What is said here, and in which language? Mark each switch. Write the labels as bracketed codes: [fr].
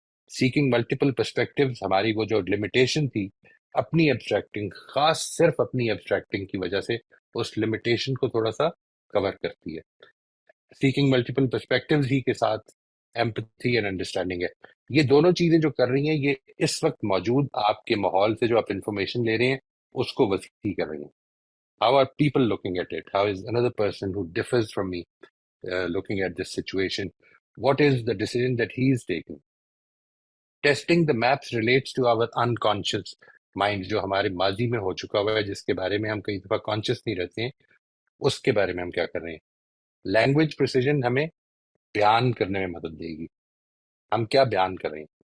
[ur] Seeking multiple perspectives, ہماری وہ جو لمیٹیشن تھی اپنی ایبسٹریکٹنگ، خاص صرف اپنی ایبسٹریکٹنگ کی وجہ سے اس لمیٹیشن کو تھوڑا سا کور کرتی ہے. سیکنگ ملٹیپل پرسپیکٹیوز ہی کے ساتھ ایمپتھی اینڈ انڈرسٹینڈنگ ہے. یہ دونوں چیزیں جو کر رہی ہیں، یہ اس وقت موجود آپ کے ماحول سے جو آپ انفارمیشن لے رہے ہیں اس کو وسیع کر رہی ہیں. [en] How are people looking at it? How is another person who differs from me looking at this situation? What is the decision that he is taking? Testing the maps relates to our unconscious mind، [ur] جو ہمارے ماضی میں ہو چکا ہوا ہے، جس کے بارے میں ہم کئی دفعہ کانشیس نہیں رہتے ہیں، اس کے بارے میں ہم کیا کر رہے ہیں. لینگویج پریسیجن ہمیں بیان کرنے میں مدد دے گی. ہم کیا بیان کر رہے ہیں.